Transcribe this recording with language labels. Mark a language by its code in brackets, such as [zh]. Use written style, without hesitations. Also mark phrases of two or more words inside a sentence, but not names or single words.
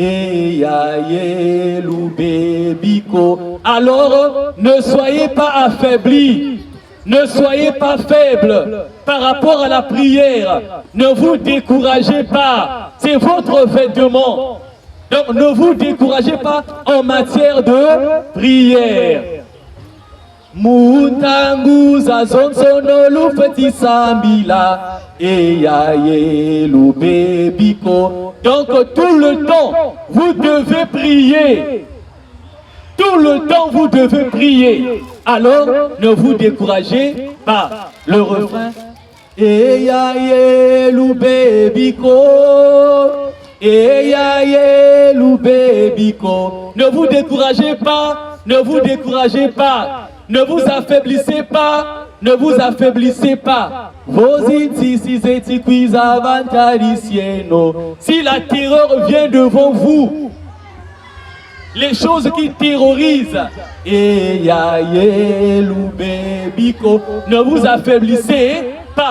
[fr] Alors, ne soyez pas affaiblis. Ne soyez pas faibles par rapport à la prière. Ne vous découragez pas. C'est votre vêtement. Donc ne vous découragez pas en matière de prière. [kg] Muntanguza zonsono lufeti sambila eyaye lubebiko. [fr] Donc tout le temps, vous devez prier. Tout le temps, vous devez prier. Alors, ne vous découragez pas. Le refrain. [kg] Eyaye lubebiko. Eyaye lubebiko. [fr] Ne vous découragez pas. Ne vous découragez pas. Ne vous affaiblissez pas. Ne vous affaiblissez pas. Si la terreur vient devant vous, les choses qui terrorisent, ne vous affaiblissez pas.